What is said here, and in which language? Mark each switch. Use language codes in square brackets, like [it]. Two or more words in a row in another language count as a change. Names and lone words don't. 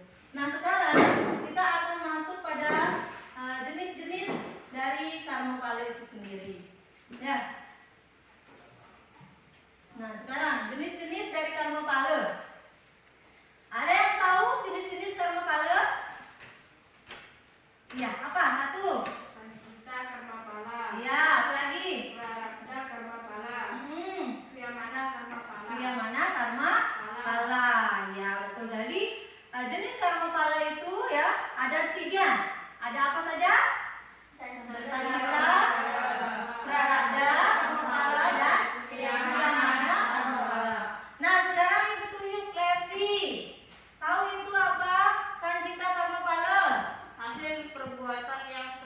[id] Nah, sekarang kita akan masuk pada jenis-jenis dari karma pala itu sendiri ya. Nah, sekarang jenis-jenis dari karma pala. Ada yang tahu jenis-jenis karma pala? Iya, apa? Satu. Sancita karma pala. Iya, apa lagi? Prarabdha karma pala. Priyamana karma pala. Priyamana karma pala. Ya, betul. Jadi jenis karma pala itu ya ada 3. Ada apa saja? Sancita, prarabdha karma pala, dan priyamana karma pala. Nah, sekarang ibu tunjuk Levi. Tahu itu apa? Sancita karma pala. Hasil perbuatan yang